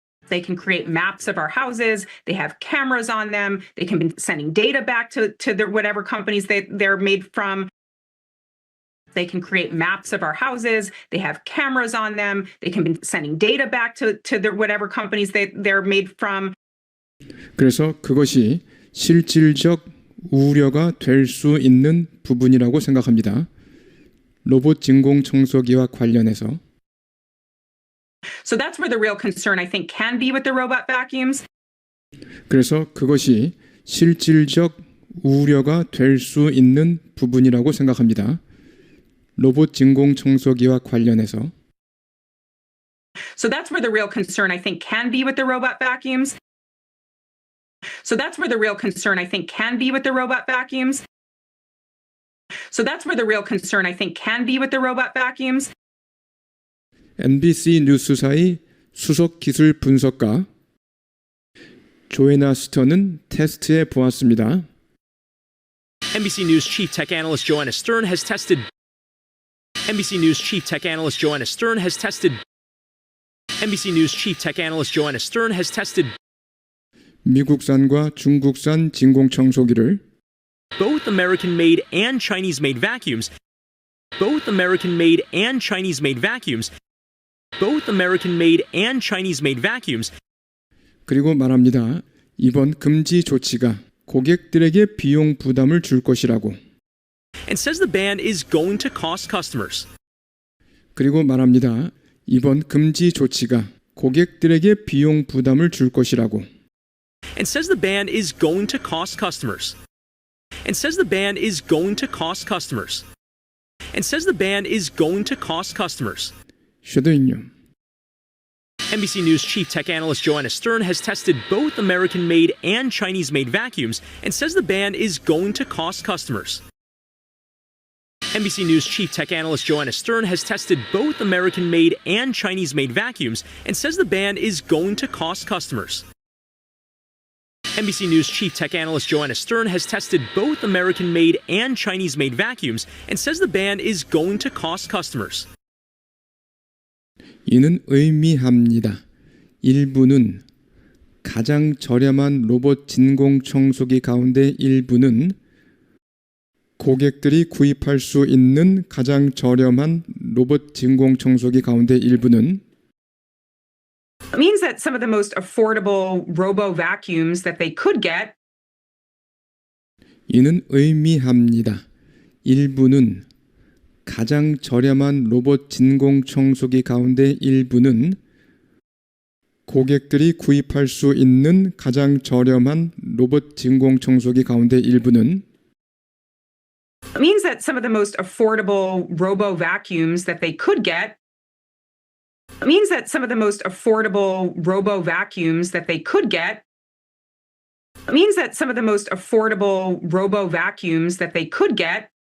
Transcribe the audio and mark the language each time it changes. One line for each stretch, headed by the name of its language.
English: They can create maps of our houses. They have cameras on them. They can be sending data back to their whatever companies they're made from. They can create maps of our houses. They have cameras on them. They can be sending data back to their whatever companies they're made from.
Korean: 그래서 그것이 실질적 우려가 될 수 있는 부분이라고 생각합니다. 로봇 진공 청소기와 관련해서
English: So that's where the real concern, I think, can be with the robot vacuums.
Korean: 그래서 그것이 실질적 우려가 될 수 있는 부분이라고 생각합니다. 로봇 진공 청소기와 관련해서
English: So that's where the real concern, I think, can be with the robot vacuums. So that's where the real concern, I think, can be with the robot vacuums. So that's where the real concern, I think, can be with the robot vacuums.
Korean: NBC 뉴스사의 수석 기술 분석가 조애나 스턴은 테스트해 보았습니다.
English: NBC News chief tech analyst Joanna Stern has tested. NBC News chief tech analyst Joanna Stern has tested. NBC News chief tech analyst Joanna Stern has tested
Korean: 미국산과 중국산 진공 청소기를
English: both American-made and Chinese-made vacuums. Both American-made and Chinese-made vacuums. Both American-made and Chinese-made vacuums.
Korean: 그리고 말합니다. 이번 금지 조치가 고객들에게 비용 부담을 줄 것이라고.
English: And says the ban is going to cost customers.
Korean: 그리고 말합니다. 이번 금지 조치가 고객들에게 비용 부담을 줄 것이라고.
English: And says the ban is going to cost customers. And says the ban is going to cost customers. And says the ban is going to cost customers.
Korean: 쉐도잉요.
English: NBC News chief tech analyst Joanna Stern has tested both American-made and Chinese-made vacuums and says the ban is going to cost customers. NBC News chief tech analyst Joanna Stern has tested both American-made and Chinese-made vacuums and says the ban is going to cost customers. NBC News chief tech analyst Joanna Stern has tested both American-made and Chinese-made vacuums and says the ban is going to cost customers.
Korean: 이는 의미합니다. 일부는 가장 저렴한 로봇 진공 청소기 가운데 일부는 고객들이 구입할 수 있는 가장 저렴한 로봇 진공 청소기 가운데 일부는
English: It means that some of the most affordable robo vacuums that they could get
Korean: 이는 의미합니다. 일부는 가장 저렴한 로봇 진공 청소기 가운데 일부는 고객들이 구입할 수 있는 가장 저렴한 로봇 진공 청소기 가운데 일부는
English: It means that some of the most affordable robo vacuums that they could get It means that some of the most affordable robo vacuums that they could get It means that some of the most affordable robo vacuums that they could get